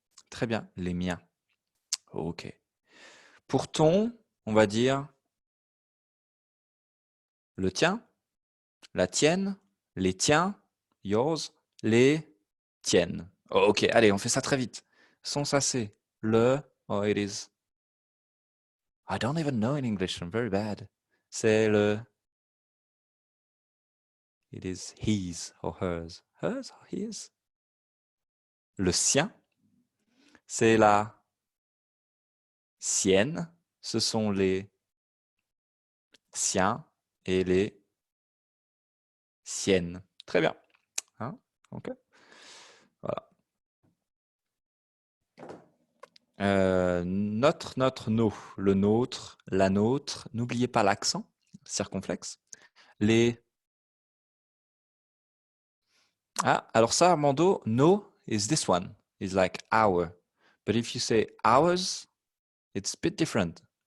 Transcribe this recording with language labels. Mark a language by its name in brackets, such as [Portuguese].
[French] Très bien, les miens. Ok. Pour ton, on va dire le tien, la tienne, les tiens, [English] yours, [French] les tiennes. Ok, allez, on fait ça très vite. Son, ça c'est le, [English] oh, it is. I don't even know in English, I'm very bad. [French] C'est le, [English] it is his or hers. Hers or his? [French] Le sien, c'est la sienne. Ce sont les siens et les siennes. Très bien. Hein? Ok. Voilà. Notre, nos, le nôtre, la nôtre. N'oubliez pas l'accent circonflexe. Les. Ah, alors ça, [English] Armando, no is this one. Is like our. But if you say ours, it's a bit different.